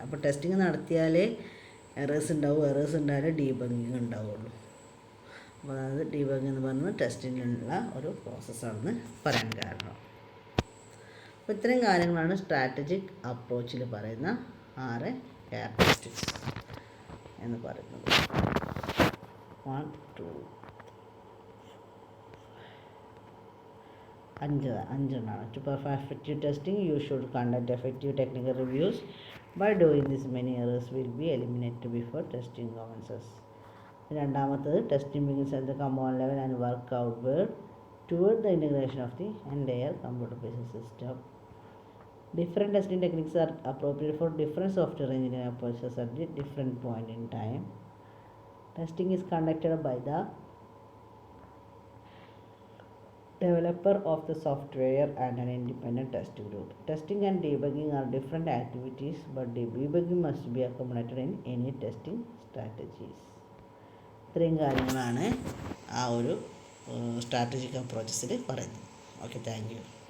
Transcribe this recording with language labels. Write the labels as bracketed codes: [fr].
[ml] അപ്പോൾ testing നടത്തിയാലേ errors ഉണ്ടാവും, errors ഉണ്ടായാലേ debugging ഉണ്ടാവുള്ളൂ. അപ്പോൾ അതായത് ഡീബഗിങ് എന്ന് പറയുന്നത് ടെസ്റ്റിങ്ങിനുള്ള ഒരു പ്രോസസ്സാണെന്ന് പറയാൻ കാരണം. അപ്പോൾ ഇത്രയും കാര്യങ്ങളാണ് സ്ട്രാറ്റജിക് അപ്രോച്ചിൽ പറയുന്ന 6 ക്യാരക്ടറിസ്റ്റിക്സ് എന്ന് പറയുന്നത്. [en] 1, 2, 5 To perform effective testing, you should conduct effective technical reviews. By doing this, many errors will be eliminated before testing commences. [ml] രണ്ടാമത്തത് [en] Testing begins at the component level and work outward toward the integration of the entire computer-based system. Different testing techniques are appropriate for different software engineering approaches at the different point in time. Testing is conducted by the developer of the software and an independent test group. Testing and debugging are different activities, but debugging must be accommodated in any testing strategies. [ml] ഇത്രയും കാര്യങ്ങളാണ് ആ ഒരു strategic അപ്രോച്ചസിൽ പറയുന്നത്. Okay, thank you.